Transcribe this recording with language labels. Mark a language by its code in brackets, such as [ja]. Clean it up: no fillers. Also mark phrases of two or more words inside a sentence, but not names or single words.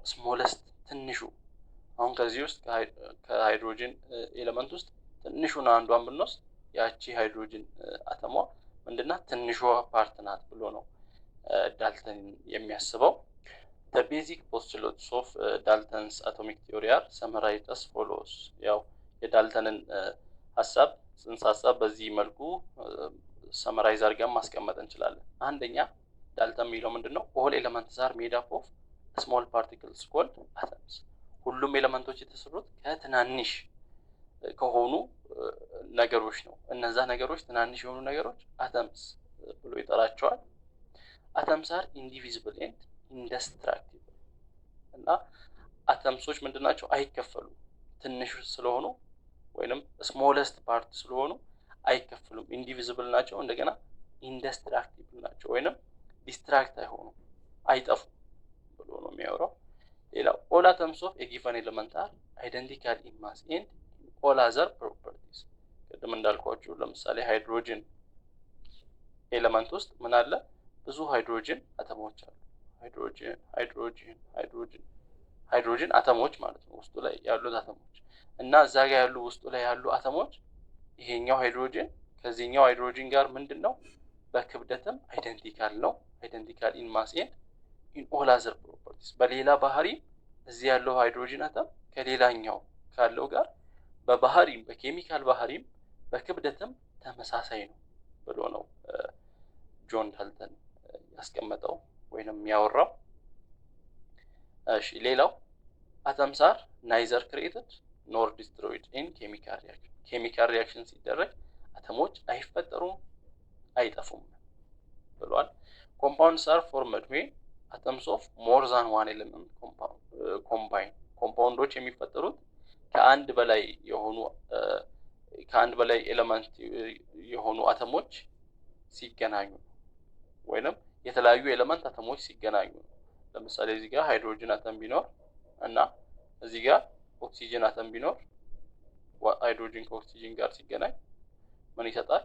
[am] ስሞለስት ትንሹ። አሁን ከዚህ ውስጥ ከሃይድሮጅን ኤሌመንት ውስጥ ትንሹን አንዷን ብንወስድ ያቺ ሃይድሮጅን አተሟ ምንድናት? ትንሿ ፓርት ናት ብሎ ነው ዳልተን የሚያስበው። [en] The basic postulates of Dalton's atomic theory are summarized as follows። [am] ያው የዳልተንን ሀሳብ ጽንሰ ሀሳብ በዚህ መልኩ ሰመራይዝ አድርገን ማስቀመጥ እንችላለን። አንደኛ ዳልተን የሚለው ምንድነው? [en] all elements are made up of small particles called atoms። [am] ሁሉም ኤሌመንቶች የተሰሩት ከትናንሽ ከሆኑ ነገሮች ነው። እነዛ ነገሮች ትናንሽ የሆኑ ነገሮች አተምስ ብሎ ይጠራቸዋል። [en] atoms are indivisible and indestructible። [am] እና አተምሶች ምንድናቸው? አይከፈሉም። ትንሽ ስለሆኑ ወይንም [en] smallest part [am] ስለሆኑ አይከፈሉም። ኢንዲቪዚብል ናቸው። እንደገና ኢንደስትራክቲብል ናቸው ወይንም ዲስትራክት አይሆኑም፣ አይጠፉም ብሎ ነው የሚያወራው። ሌላው [en] all atoms of a given element are identical in mass and all other properties። [am] ቅድም እንዳልኳችሁ ለምሳሌ ሃይድሮጅን ኤሌመንት ውስጥ ምን አለ? ብዙ ሃይድሮጅን አተሞች አሉ። ሃይድሮጅን አተሞች ማለት ነው፣ ውስጡ ላይ ያሉት አተሞች እና እዛ ጋር ያሉ ውስጡ ላይ ያሉ አተሞች ይሄኛው ሃይድሮጅን ከዚህኛው ሃይድሮጅን ጋር ምንድነው? በክብደትም አይደንቲካል ነው። [en] identical in mass and in all other properties። [am] በሌላ ባህሪ እዚህ ያለው ሃይድሮጅን አተም ከሌላኛው ካለው ጋር በባህሪም በኬሚካል ባህሪም በክብደትም ተመሳሳይ ነው ብሎ ነው ጆን ዳልተን ያስቀመጠው ወይንም ያወራው። እሺ ሌላው [en] atoms are neither created nor destroyed in chemical reaction። chemical reaction [am] ሲደረግ አተሞች አይፈጠሩም አይጠፉም ብሏል። [en] compounds are formed when atoms of more than one element combine። [am] ኮምፓውንዶች የሚፈጠሩት ከአንድ በላይ ኤሌመንት የሆኑ አተሞች ሲገናኙ ወይንም የተለያዩ ኤሌመንት አተሞች ሲገናኙ። ለምሳሌ እዚህ ጋር ሃይድሮጅን አተም ቢኖር እና እዚህ ጋር ኦክሲጅን አተም ቢኖር ሃይድሮጅን ከኦክሲጅን ጋር ሲገናኝ ምን ይሰጣል?